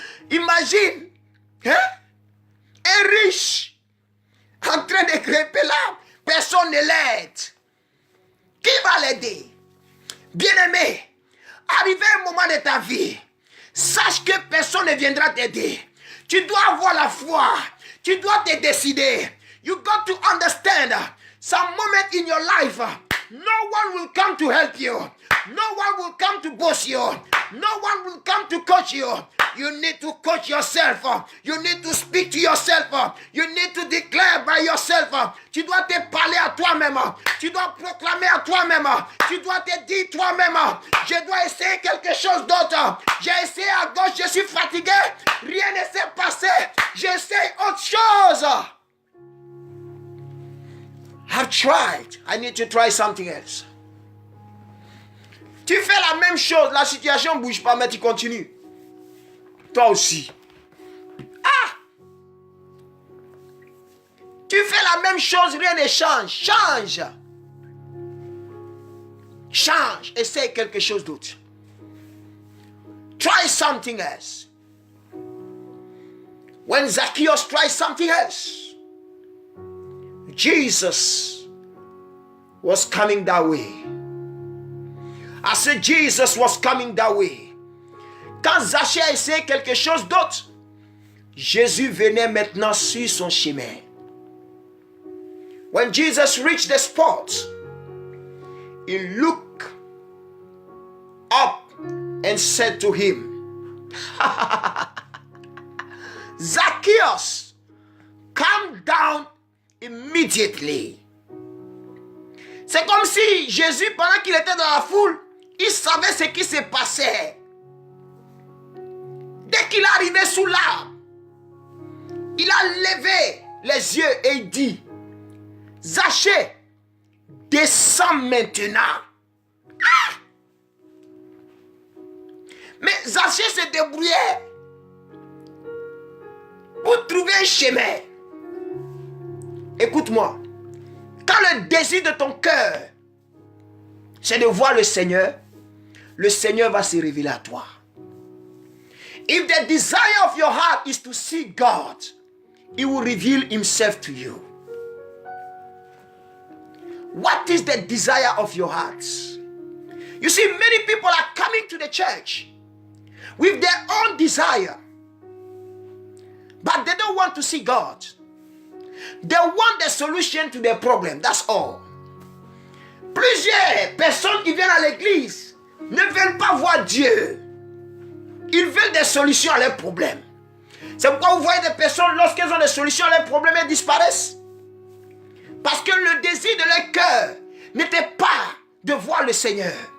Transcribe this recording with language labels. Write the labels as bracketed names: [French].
[French] Imagine un riche en train de grimper l'arbre. Personne ne l'aide. Qui va l'aider? Bien-aimé, arrivé un moment de ta vie, sache que personne ne viendra t'aider. Tu dois avoir la foi. Tu dois te décider. [English] You got to understand, some moment in your life, no one will come to help you. No one will come to boost you. No one will come to coach you. You need to coach yourself. You need to speak to yourself. You need to declare by yourself. [French] Tu dois te parler à toi-même. Tu dois proclamer à toi-même. Tu dois te dire toi-même, je dois essayer quelque chose d'autre. J'ai essayé à gauche, je suis fatigué. Rien ne s'est passé. J'essaie autre chose. [English] I've tried. I need to try something else. [French] Tu fais la même chose, la situation ne bouge pas, mais tu continues. Toi aussi. Ah! Tu fais la même chose, rien ne change. Change. Change. Essaye quelque chose d'autre. [English] Try something else. When Zacchaeus tried something else, Jesus was coming that way. I said Jesus was coming that way. [French] Quand Zachée a essayé quelque chose d'autre, Jésus venait maintenant sur son chemin. [English] When Jesus reached the spot, he looked up and said to him, Zacchaeus, come down immediately. [French] C'est comme si Jésus, pendant qu'il était dans la foule, il savait ce qui se passait. Dès qu'il est arrivé sous l'arbre, il a levé les yeux et il dit, Zachée, descends maintenant. Ah! Mais Zachée se débrouillait pour trouver un chemin. Écoute-moi, quand le désir de ton cœur, c'est de voir le Seigneur va se révéler à toi. [English] If the desire of your heart is to see God, He will reveal Himself to you. What is the desire of your heart? You see, many people are coming to the church with their own desire, but they don't want to see God. They want the solution to their problem, that's all. [French] Plusieurs personnes qui viennent à l'église ne veulent pas voir Dieu. Ils veulent des solutions à leurs problèmes. C'est pourquoi vous voyez des personnes, lorsqu'elles ont des solutions à leurs problèmes, elles disparaissent. Parce que le désir de leur cœur n'était pas de voir le Seigneur.